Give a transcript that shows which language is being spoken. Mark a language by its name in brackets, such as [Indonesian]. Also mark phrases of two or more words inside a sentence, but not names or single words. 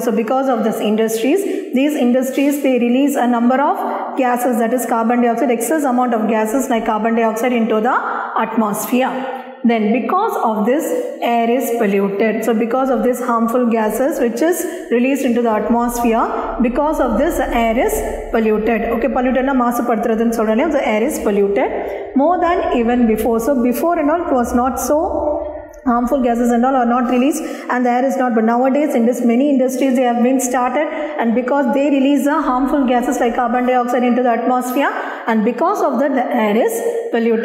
[English] So because of these industries they release a number of gases, that is carbon dioxide, excess amount of gases like carbon dioxide into the atmosphere. Then because of this, air is polluted. So because of this harmful gases which is released into the atmosphere, because of this air is polluted. Okay, polluted na maasapadutradhu solralem, the air is polluted more than even before. So before and all it was not so harmful gases and all are not released and the air is not, but nowadays in this many industries they have been started and because they release the harmful gases like carbon dioxide into the atmosphere and because of that the air is polluted.